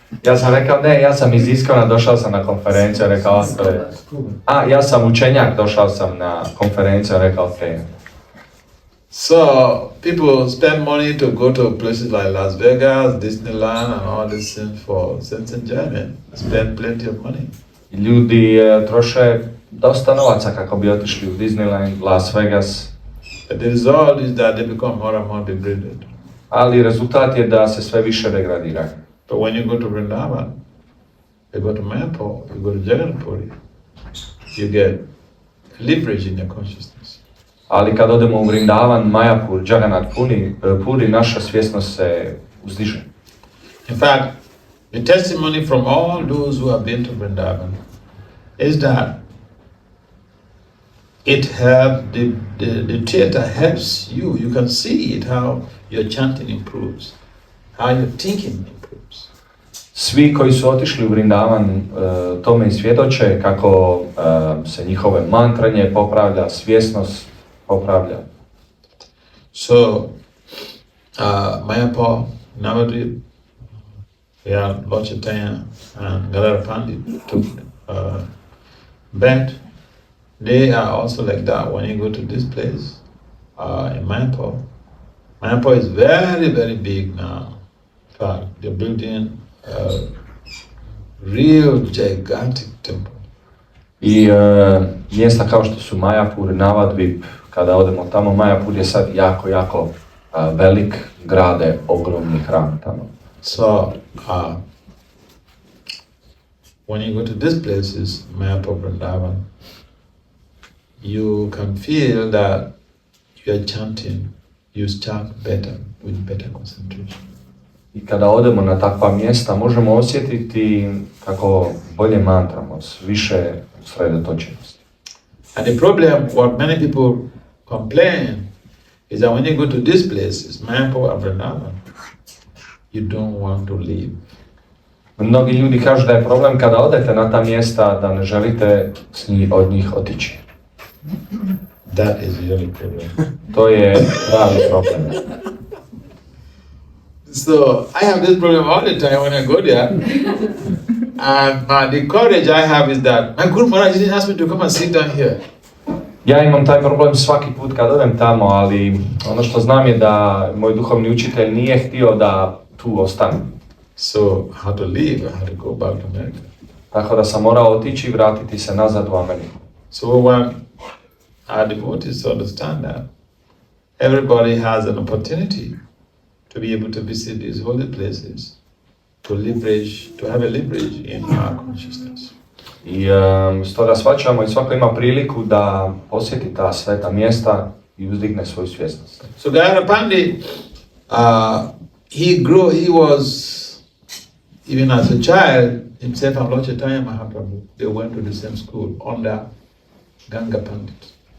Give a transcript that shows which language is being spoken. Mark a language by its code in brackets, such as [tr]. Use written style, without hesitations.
[hr] Ja sam rekao, ne, ja sam iz Iskona, došao sam na konferenciju, rekao, ja sam učenjak, došao sam na konferenciju, rekao, ok. [en] So people spend money to go to places like Las Vegas, Disneyland and all these things for sense enjoyment. Spend plenty of money. [hr] Ljudi troše dosta novaca kako bi otišli u Disneyland, Las Vegas. [en] But the result is that they become more and more degraded. [hr] Ali rezultat je da se sve više degradiraju. [en] But when you go to Vrindavan, you go to Mayapur, you go to Jagannath, you get leverage in your consciousness. [hr] Ali kad odemo u Vrindavan, Mayapur, Jagannath Puri, naša svjesnost se uzdiže. [en] In fact, the testimony from all those who have been to Vrindavan is that it helps, the theater helps you. You can see it, how your chanting improves, how your thinking improves. [hr] Svi koji su otišli u Vrindavan tome i svjedoče kako se njihove mantranje popravlja, svjesnost popravlja. [en] So, Mayapur, Navadvip, Lord Chaitanya and Gadādhara Paṇḍita took bed. They are also like that. When you go to this place in Mayapur, Mayapur is very, very big now. In fact, they're building a real gigantic temple. [hr] I mjesta kao što su Mayapur, Navadvip, kada odemo tamo, Mayapur je sad jako velik, grade ogromni hram tamo. [en] So, when you go to these places, Mayapur, Vrindavan, you can feel that you are chanting, you chant better, with better concentration. [hr] I kada odemo na takva mjesta, možemo osjetiti kako bolje mantramo, s više usredotočenosti. [en] And the problem, what many people complain, is that when you go to these places, Mayapur and Vrindavan, you don't want to leave. [hr] Mnogi ljudi kažu da je problem kada odete na ta mjesta da ne želite od njih otići. [en] That is really problem. [hr] To je pravi problem. [en] So I have this problem all the time when I go there. And the courage I have is that my Guru Maharaj didn't ask me to come and sit down here. [hr] Ja imam taj problem svaki put kad odem tamo, ali ono što znam je da moj duhovni učitelj nije htio da tu ostanem. [en] So I had to leave, I had to go back to America. [hr] Tako da sam morao otići i vratiti se nazad u Ameriku. [en] So when our devotees understand that everybody has an opportunity to be able to visit these holy places, to have a leverage in our consciousness. [hr] I stoga shvaćamo i svako ima priliku da posjeti ta sveta mjesta i uzdigne svoju svjesnost. [en] So Gadādhara Paṇḍita, he was, even as a child, himself and Lord Chaitanya Mahaprabhu, they went to the same school under Ganga Pandit.